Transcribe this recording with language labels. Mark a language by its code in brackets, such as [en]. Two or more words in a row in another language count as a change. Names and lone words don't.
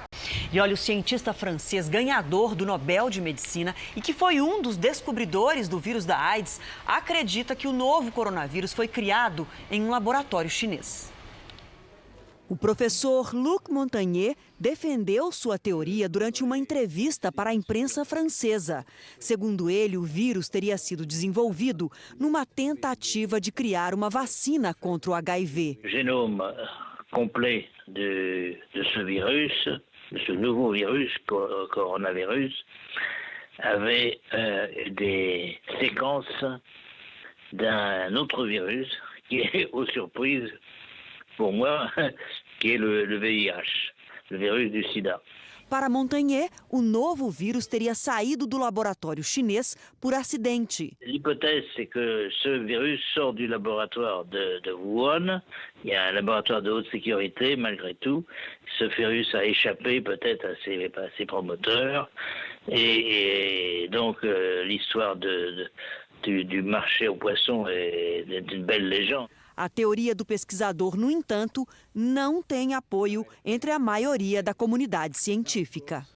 [pt] E olha, o cientista francês ganhador do Nobel de Medicina e que foi um dos descobridores do vírus da AIDS, acredita que o novo coronavírus foi criado em um laboratório chinês. O professor Luc Montagnier defendeu sua teoria durante uma entrevista para a imprensa francesa. Segundo ele, o vírus teria sido desenvolvido numa tentativa de criar uma vacina contra o HIV. [fr] Génome complet de ce virus, de ce nouveau virus, coronavirus, avait des séquences d'un autre virus qui est, aux surprises, pour moi, qui est le VIH, le virus du sida. [pt] Para Montagnier, o novo vírus teria saído do laboratório chinês por acidente. [fr] L'hypothèse, c'est que ce virus sort du laboratoire de Wuhan. Il y a un laboratoire de haute sécurité, malgré tout. Ce virus a échappé peut-être à ses promoteurs. Et donc, l'histoire du marché aux poissons est une belle légende. [pt] A teoria do pesquisador, no entanto, não tem apoio entre a maioria da comunidade científica.